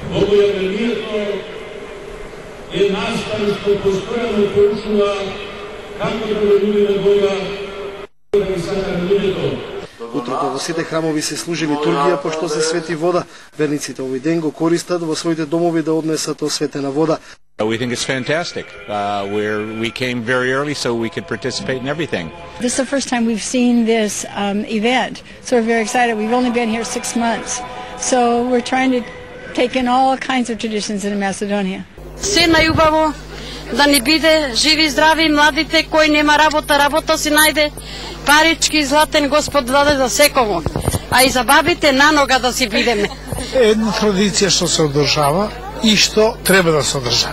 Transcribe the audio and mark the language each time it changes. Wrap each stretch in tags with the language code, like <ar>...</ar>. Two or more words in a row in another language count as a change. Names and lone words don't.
<mk>Богојавлението е настан што постојано поучува како да веруваме Бога, да ги сакаме луѓето. Утрото во сите храмови се служи литургија пошто се свети вода. Верниците овој ден го користат во своите домови да однесат осветена вода.</mk> <en>We think it's fantastic. We came very early so we could participate in everything. This is the first time we've seen this event, so we're very excited. We've only been here 6 months, so we're trying to take in all kinds of traditions in Macedonia.</en> <mk>Се најубаво да не биде живи и здрави младите, кој нема работа, работа си најде, парички златен Господ даде за секого, а и за бабите на нога да си бидеме. Една традиција што се одржава и што треба да се одржава.</mk>